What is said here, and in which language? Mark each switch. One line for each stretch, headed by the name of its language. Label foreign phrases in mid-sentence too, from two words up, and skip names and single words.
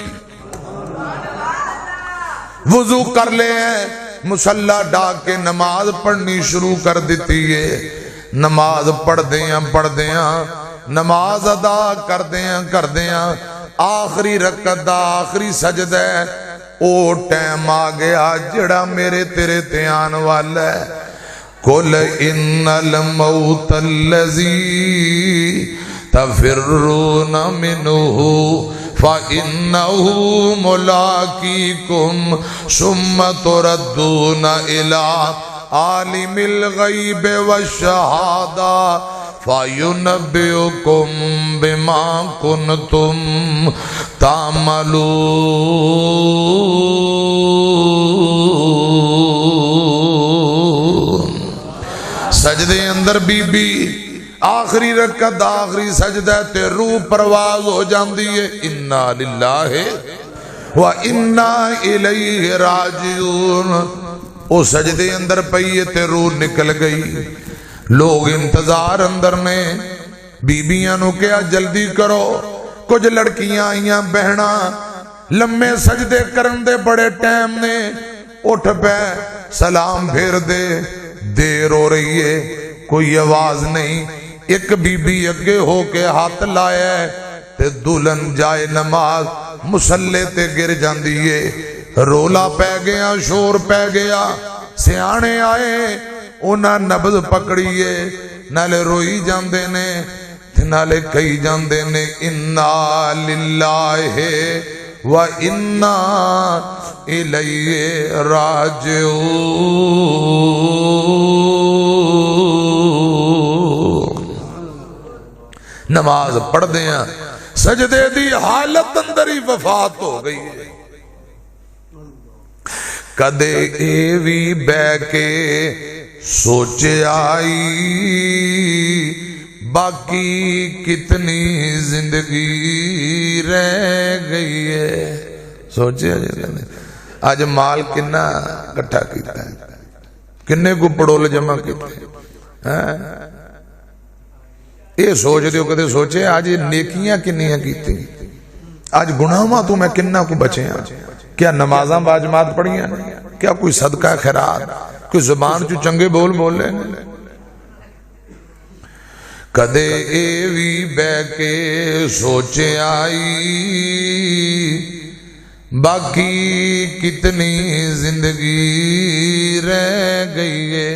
Punjabi: وضو کر لے، مصلا ڈاہ کے نماز پڑھنی شروع کر دتی اے. نماز پڑھدے نماز ادا کردے آخری رکعت دا آخری سجدہ اے، او ٹائم آ گیا جہڑا میرے تیرے تے آن والا اے.
Arabic: قل إن الموت الذي تفرون منه فإنه ملاقيكم ثم تردون إلى عالم الغيب والشهادة فينبئكم بما كنتم تعملون.
Punjabi: سجدے اندر بی بی آخری رکعت آخری سجدہ تے روح پرواز ہو جاندی اے.
Arabic: إنا لله وإنا إليه راجعون.
Punjabi: او سجدے اندر پئی تے روح نکل گئی. لوک انتظار اندر نے، بی بیاں نوں کیہا جلدی کرو. کجھ کڑیاں آئیاں بہنا، لمے سجدے کرن دے بڑے ٹائم نے، اٹھ پے سلام پھیر دے، دیر ہو رہی اے، کوئی آواز نہیں. اک بی بی اگے ہو کے ہتھ لایا تے دلہن جائے نماز مصلے تے ڈگ جاندی اے. رولا پے گیا، شور پے گیا۔ سیانے آئے، اوہناں نبض پھڑی اے، نالے روئی جاندے نے تے نالے کہی جاندے نے
Arabic: إنا لله وإنا إليه راجعون.
Punjabi: نماز پڑھدے ہیں, سجدے دی حالت اندر ہی وفات ہو گئی ہے۔ کدے اے وی بہ کے سوچ آئی باقی کتنی زندگی رہ گئی ہے۔ سوچے آج مال کنا کٹھا کیتا ہے، کنے کو پڑول جمع کیتے ہیں، یہ سوچ دیو کدے سوچے آج نیکیاں کنیاں کیتی، آج گناہاں تو میں کنا کو بچے ہیں، کیا نمازاں باجماعت پڑھی ہیں، کیا کوئی صدقہ خیرات، کوئی زبان جو چنگے بول بول لیں۔ کدے اے وی بہ کے سوچ آئی باقی کتنی زندگی رہ گئی ہے۔